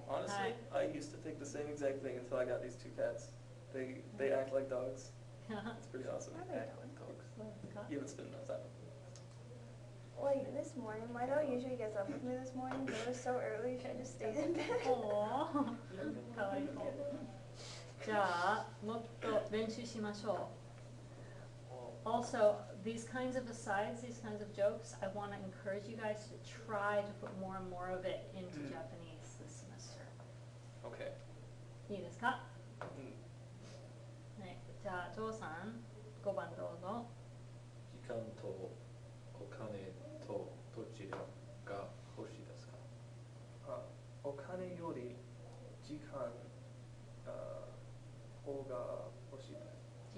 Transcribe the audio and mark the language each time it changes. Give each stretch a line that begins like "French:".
English: Honestly, I used to think the same exact thing until I got these two cats. They act like dogs. It's pretty awesome. Are they Act like dogs. You haven't spent enough time. Like this morning, my dog usually gets up with me this morning, but it was so early, she just stayed in bed.
Japanese: おー、かわいい。じゃあ、もっと練習しましょう。
English: Also, these kinds of asides, these kinds of jokes, I want to encourage you guys to try to put more and more of it into Japanese this semester. Okay.
Japanese: いいですか？うんはい。じゃあ、ジョーさん、5番どうぞ。時間とお金とどちらが欲しいですか？あ、お金より時間方が欲しいです。